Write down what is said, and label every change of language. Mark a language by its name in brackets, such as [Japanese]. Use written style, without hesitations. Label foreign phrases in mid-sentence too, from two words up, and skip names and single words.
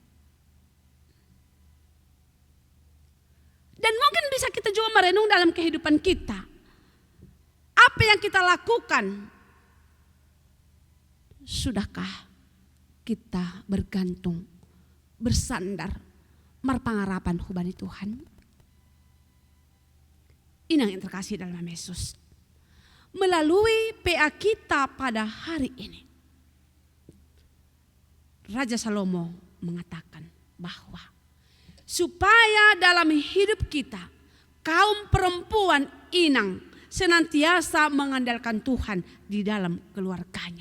[Indonesian] Dan mungkin bisa kita juga merenung dalam kehidupan kita. Apa yang kita lakukan? Sudahkah kita bergantung, bersandar, [Batak Simalungun] marpangarapan hubani Tuhan? [Indonesian] Inang yang terkasih dalam nama Yesus, melalui PA kita pada hari ini, Raja Salomo mengatakan bahwa supaya dalam hidup kita, kaum perempuan Inang senantiasa mengandalkan Tuhan di dalam keluarganya.